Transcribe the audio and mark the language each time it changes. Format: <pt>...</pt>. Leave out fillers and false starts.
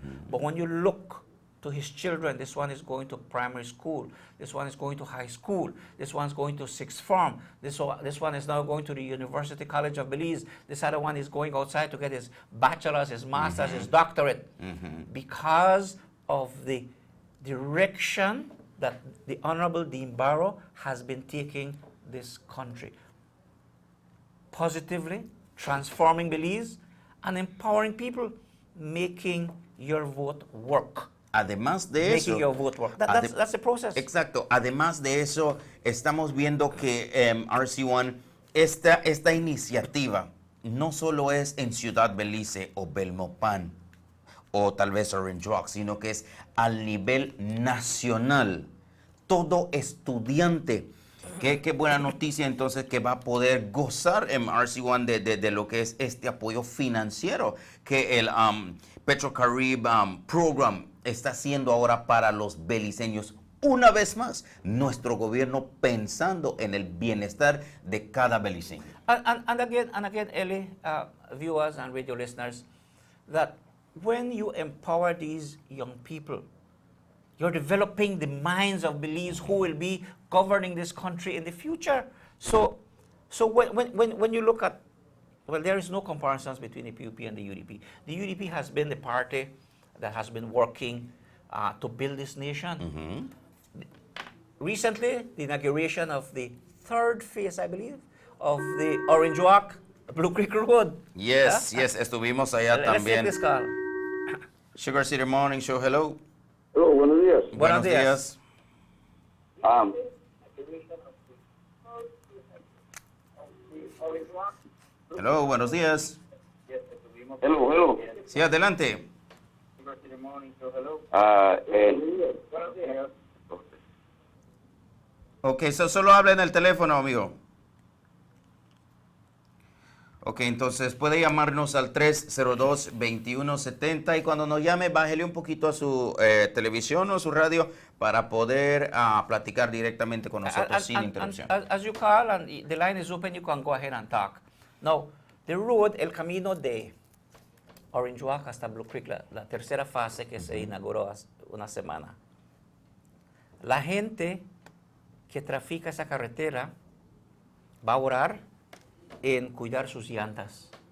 <en>But when you look to his children, this one is going to primary school, this one is going to high school, this one's going to sixth form, this one is now going to the University College of Belize, this other one is going outside to get his bachelor's, his master's, his doctorate, because of the direction that the Honorable Dean Barrow has been taking this country. Positively, transforming Belize and empowering people, making your vote work.</en> <es>Además de eso,</es> <en>that's the process.</en> <es>Exacto. Además de eso, estamos viendo que RC1, esta iniciativa no solo es en Ciudad Belice o Belmopan o tal vez Orange Walk, sino que es al nivel nacional. Todo estudiante. Qué buena noticia entonces que va a poder gozar en RC1 de lo que es este apoyo financiero que el PetroCaribe Program está haciendo ahora para los beliceños. Una vez más, nuestro gobierno pensando en el bienestar de cada beliceño.</es> <en>And again, Ellie, viewers and radio listeners, that when you empower these young people, you're developing the minds of Belize who will be governing this country in the future. So when you look at, well, there is no comparisons between the PUP and the UDP. The UDP has been the party that has been working to build this nation. Recently, the inauguration of the third phase, I believe, of the Orange Walk, Blue Creek Road. Yes, yes,</en> <es>estuvimos allá también.</es> <en>Let's take this call. Sugar City Morning Show, hello.</en> <es>Hello, buenos días. Buenos días. Hello, buenos días.</es> <en>Hello.</en> <es>Sí, adelante. Ok, solo habla en el teléfono, amigo. Ok, entonces puede llamarnos al 302-2170 y cuando nos llame, bájele un poquito a su televisión o su radio para poder platicar directamente con nosotros sin interrupción.</es> <en>As you call and the line is open, you can go ahead and talk. Now, the road,</en> <es>el camino de Orange Walk hasta Blue Creek, la tercera fase que se inauguró hace una semana. La gente que trafica esa carretera va a orar en cuidar sus llantas.</es>